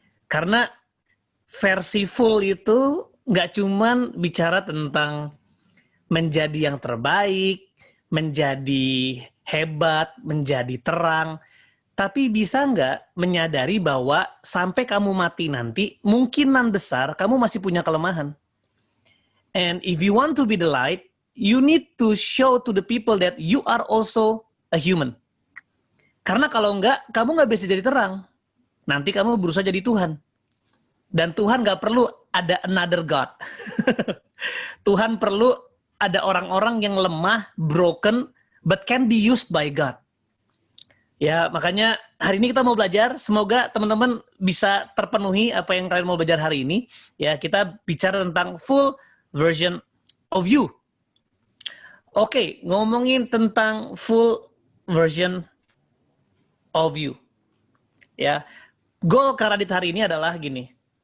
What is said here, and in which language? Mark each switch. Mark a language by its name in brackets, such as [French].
[Indonesian] Karena versi full itu nggak cuman bicara tentang menjadi yang terbaik, menjadi hebat, menjadi terang, tapi bisa nggak menyadari bahwa sampai kamu mati nanti, kemungkinan besar kamu masih punya kelemahan. [English] And if you want to be the light, you need to show to the people that you are also a human. [Indonesian] Karena kalau enggak, kamu nggak bisa jadi terang. Nanti kamu berusaha jadi Tuhan. Dan Tuhan nggak perlu ada [English] another God. [Indonesian] Tuhan perlu ada orang-orang yang lemah, [English] broken, but can be used by God. [Indonesian] Ya, makanya hari ini kita mau belajar. Semoga teman-teman bisa terpenuhi apa yang kalian mau belajar hari ini. Ya, kita bicara tentang [English] full version of you. [Indonesian] Oke, ngomongin tentang [English] full version of you. [Indonesian] Ya, goal Karadit hari ini adalah gini.